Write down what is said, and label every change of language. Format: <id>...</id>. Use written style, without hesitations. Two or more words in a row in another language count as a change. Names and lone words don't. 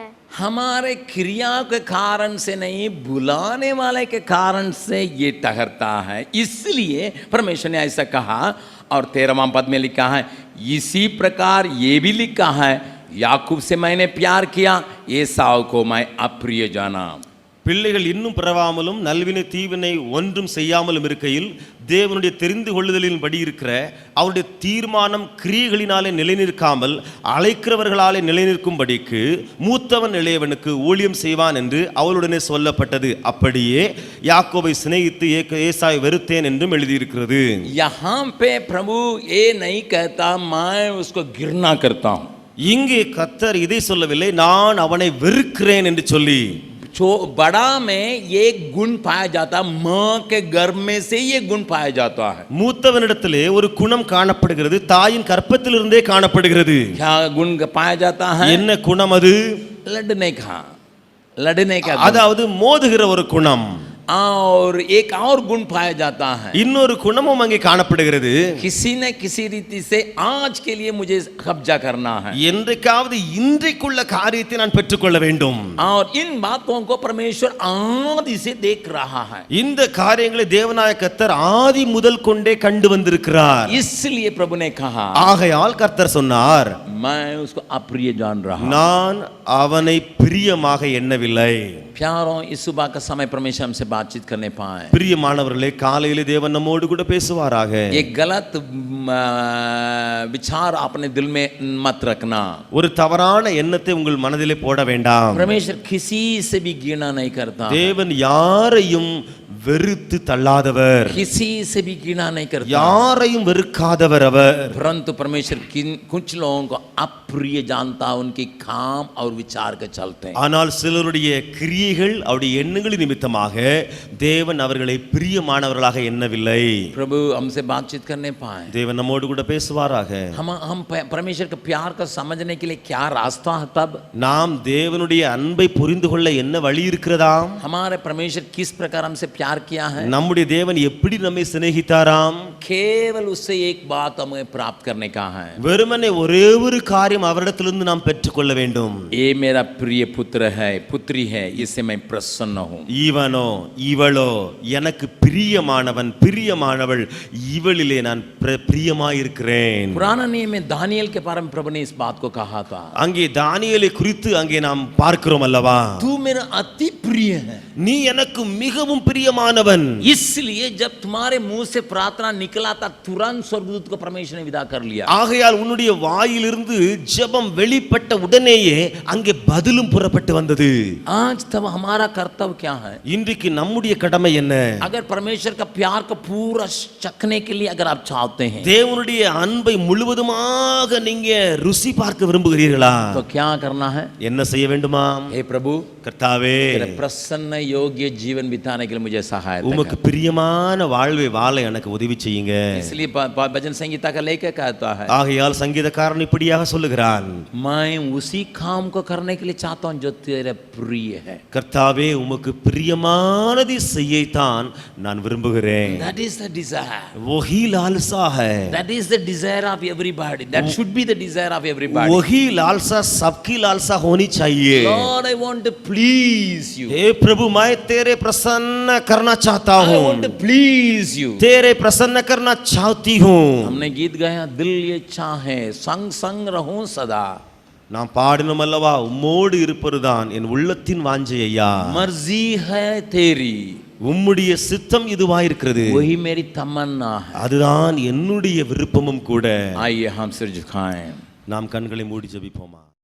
<hi>हमारे क्रिया के कारण से नहीं, बुलाने वाले के कारण से ये ठहरता है. इसलिए परमेश्वर ने ऐसा कहा. और 13वां पद में लिखा है, इसी प्रकार ये भी लिखा है, याकूब से मैंने प्यार किया, एसाव को मैं अप्रिय जाना.</hi> <ta>பிள்ளைகள் இன்னும் பிறவாமலும் நல்வினை தீவினை ஒன்றும் செய்யாமலும் இருக்கையில் தேவனுடைய தெரிந்து கொள்ளுதலின் படி இருக்கிற அவருடைய தீர்மானம் கிரியைகளினாலே நிலைநிற்காமல் அழைக்கிறவர்களாலே நிலைநிற்கும்படிக்கு மூத்தவன் இளையவனுக்கு ஊழியம் செய்வான் என்று அவளுடனே சொல்லப்பட்டது. அப்படியே யாக்கோபை சிநேகித்து ஏசாவை வெறுத்தேன் என்றும் எழுதியிருக்கிறது.</ta> <hi>यहाँ पे प्रभु ये नहीं कहता मैं उसको घृणा करता हूं.</hi> <ta>இங்கே கர்த்தர் இதை சொல்லவில்லை, நான் அவனை வெறுக்கிறேன் என்று சொல்லி.</ta> <hi>बड़ा में ये गुण पाया जाता, मां के गर्भ में से ये गुण पाया जाता है.</hi> <ta>மூத்தவனிடத்திலே ஒரு குணம் காணப்படுகிறது, தாயின் கற்பத்திலிருந்தே காணப்படுகிறது.</ta> <hi>क्या गुण पाया जाता है?</hi> <ta>என்ன குணம் அது?</ta> <hi>लड़ने का</hi> <ta>அதாவது மோதுகிற ஒரு குணம்.</ta> <hi>और एक और गुण पाया जाता है,</hi> <ta>இன்னொரு குணமும் அங்கே காணப்படுகிறது.</ta> <hi>किसी न किसी रीति से आज के लिए मुझे कब्जा करना है,</hi> <ta>என்றைக்காவது இன்றைக்குள்ள காரியத்தை நான் பெற்றுக்கொள்ள வேண்டும்.</ta> <hi>और इन बातों को परमेश्वर आदि से देख रहा है.</hi> <ta>இந்த காரியங்களை தேவனாய கர்த்தர் ஆதி முதல் கொண்டே கண்டு வந்திருக்கிறார்.</ta> <hi>इसलिए प्रभु ने कहा,</hi> <ta>ஆகையால் கர்த்தர் சொன்னார்,</ta> <hi>मैं उसको अप्रिय जान रहा.</hi> <ta>நான் அவனை பிரியமாக எண்ணவில்லை.</ta> <hi>प्यारों इस सुबह का समय परमेश्वर हमसे बातचीत करने पाए</hi> <ta>பிரியமானவர்களே, காலையிலே தேவன் நம்மோடு கூட பேசுவாராக.</ta> <hi>एक गलत विचार अपने दिल में मत रखना.</hi> <ta>ஒரு தவறான எண்ணத்தை உங்கள் மனதிலே போட வேண்டாம்.</ta> <hi>परमेश्वर किसी से भी घृणा नहीं करता.</hi> <ta>தேவன் யாரையும் வெறுத்து தள்ளாதவர்,</ta> <hi>किसी से भी घृणा नहीं करता.</hi> <ta>யாரையும் வெறுக்காதவர் அவர்.</ta> <hi>परंतु परमेश्वर कुछ लोगों को अप्रिय जानता, उनके काम और विचार के चलते.</hi> <ta>ஆனால் சிலருடைய கிரியைகள் அவருடைய எண்ணங்களின் நிமித்தமாக தேவன் அவர்களை பிரியமானவர்களாக எண்ணவில்லை.</ta> <hi>प्रभु हमसे बातचीत करने पाए.</hi> <ta>தேவன் நம்மோடு கூட பேசுவாராக.</ta> <hi>हम परमेश्वर के प्यार को समझने के लिए क्या रास्ता है तब?</hi> <ta>நாம் தேவனுடைய அன்பை புரிந்து கொள்ள என்ன வழி இருக்கிறதாம்?</ta> <hi>हमारे परमेश्वर किस प्रकार हमसे प्यार किया है?</hi> <ta>நம்முடைய தேவன் எப்படி நம்மை சிநேகித்தாராம்?</ta> <hi>केवल उससे एक बात हमें प्राप्त करने का है.</hi> <ta>வெறுமனே ஒரே ஒரு காரியம் அவரிடத்திலிருந்து நாம் பெற்றுக்கொள்ள வேண்டும்.</ta> <hi>ये मेरा प्रिय पुत्र है, पुत्री है, इससे मैं प्रसन्न हूँ.</hi> <ta>ஈவனோ இவளோ எனக்கு பிரியமானவன் பிரியமானவள், இவளிலே நான் பிரியமாயிருக்கிறேன்.</ta> <hi>पुराना नियम में दानियल के बारे में प्रभु ने इस बात को कहा था.</hi> <ta>அங்கே தானியேலை குறித்து அங்கே நாம் பார்க்கிறோம் அல்லவா?</ta> <hi>तू मेरा अति प्रिय है.</hi> <ta>நீ எனக்கு மிகவும் பிரியமானவன்.</ta> <hi>इसलिए जब तुम्हारे मुंह से प्रार्थना निकला था, तुरंत स्वर्गदूत को परमेश्वर ने विदा कर लिया.</hi> <ta>ஆகையால் உன்னுடைய வாயிலிருந்து ஜெபம் வெளிப்பட்ட உடனேயே அங்கே பதிலும் புறப்பட்டு வந்தது.</ta> <hi>आज तब हमारा कर्तव्य क्या है?</hi> <ta>இன்றைக்கு நம்முடைய கடமை என்ன?</ta> <hi>अगर परमेश्वर का प्यार को पूरा चखने के लिए अगर आप चाहते हैं,</hi> <ta>தேவனுடைய அன்பை முழுவதுமாக நீங்க ருசி பார்க்க விரும்புகிறீர்களா?</ta> <hi>तो क्या करना है?</hi> <ta>என்ன செய்ய வேண்டுமாம்?</ta> <hi>हे प्रभु,</hi> <ta>கர்த்தாவே,</ta> <hi>तेरे प्रसन्न योग्य जीवन बिताने के लिए मुझे सहायता</hi> <ta>உமக்கு</ta> <hi>कर.</hi> <ta>பிரியமான வாழ்வை வாழ எனக்கு உதவி செய்யுங்க.</ta> <hi>इसलिए भजन संगीता का लेकर कहता है,</hi> <ta>ஆகையால் சங்கீதக்காரன் இப்படியாக சொல்லுகிறான்,</ta> <hi>मैं उसी काम को करने के लिए चाहता हूं जो तेरे प्रिय है.</hi> <ta>கர்த்தாவே உமக்கு பிரியமானதை செய்யத்தான் நான் விரும்புகிறேன்.</ta> <en>That is the desire.</en> <hi>वही लालसा है.</hi> <en>That is the desire of everybody. That should be the desire of everybody.</en> <hi>वही लालसा सबकी लालसा होनी चाहिए.</hi> <en>Lord, I want to please you.</en> <hi>हे प्रभु, मैं तेरे प्रसन्न करना चाहता</hi> <en>I</en> <hi>हूँ,</hi> <en>want to please you.</en> <hi>तेरे प्रसन्न करना चाहती हूँ. हमने गीत गाया, दिल ये चाहे संग संग रहूं सदा.</hi> <ta>நாம் பாடினோம் அல்லவா, உம்மோடு இருப்பதுதான் என் உள்ளத்தின் வாஞ்சை ஐயா.</ta> <hi>मर्जी है तेरी,</hi> <ta>உம்முடைய சித்தம் இதுவாயிருக்கிறது,</ta> <hi>वही मेरी तमन्ना है.</hi> <ta>அதுதான் என்னுடைய விருப்பமும் கூட.</ta> <hi>आइए हम सिर झुकाएं.</hi> <ta>நாம் கண்களை மூடி ஜெபிப்போமா?</ta>